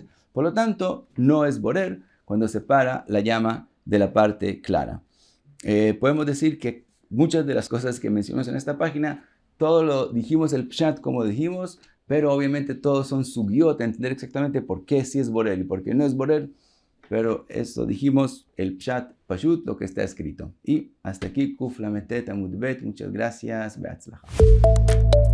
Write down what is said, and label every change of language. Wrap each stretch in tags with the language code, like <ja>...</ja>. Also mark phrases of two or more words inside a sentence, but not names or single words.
<es>Por lo tanto, no es borer cuando separa la llama de la parte clara. Podemos decir que muchas de las cosas que mencionamos en esta página, todo lo dijimos el pshat como dijimos, pero obviamente todos son sugiot, entender exactamente por qué sí es borer y por qué no es borer. Pero eso dijimos el</es> <he>פשט פשוט,</he> <es>lo que está escrito. Y hasta aquí, Kuf Lametet Amud Bet. Muchas gracias. Beatzlacha.</es>